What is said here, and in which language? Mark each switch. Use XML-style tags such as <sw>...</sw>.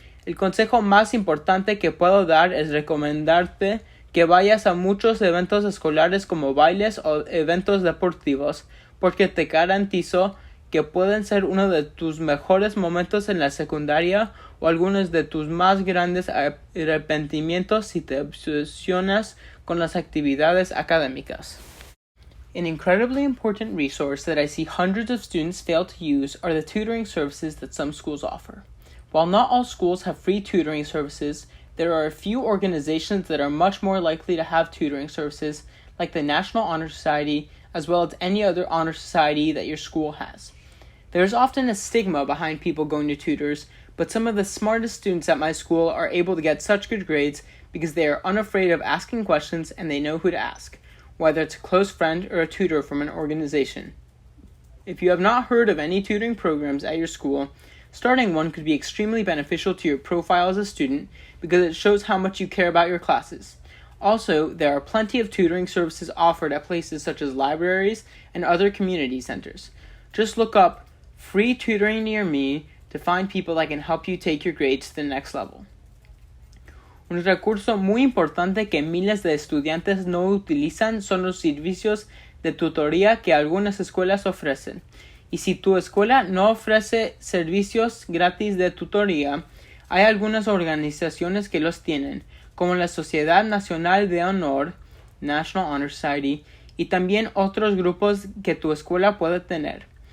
<es>El consejo más importante que puedo dar es recomendarte que vayas a muchos eventos escolares como bailes o eventos deportivos, porque te garantizo que pueden ser uno de tus mejores momentos en la secundaria o algunos de tus más grandes arrepentimientos si te obsesionas con las actividades académicas.</es> <en>An incredibly important resource that I see hundreds of students fail to use are the tutoring services that some schools offer. While not all schools have free tutoring services, there are a few organizations that are much more likely to have tutoring services, like the National Honor Society, as well as any other honor society that your school has. There is often a stigma behind people going to tutors, but some of the smartest students at my school are able to get such good grades because they are unafraid of asking questions and they know who to ask, whether it's a close friend or a tutor from an organization. If you have not heard of any tutoring programs at your school, starting one could be extremely beneficial to your profile as a student because it shows how much you care about your classes. Also, there are plenty of tutoring services offered at places such as libraries and other community centers. Just look up free tutoring near me to find people that can help you take your grades to the next level.</en> <es>Un recurso muy importante que miles de estudiantes no utilizan son los servicios de tutoría que algunas escuelas ofrecen. Y si tu escuela no ofrece servicios gratis de tutoría, hay algunas organizaciones que los tienen, como la Sociedad Nacional de Honor, National Honor Society, y también otros grupos que tu escuela puede tener.</es>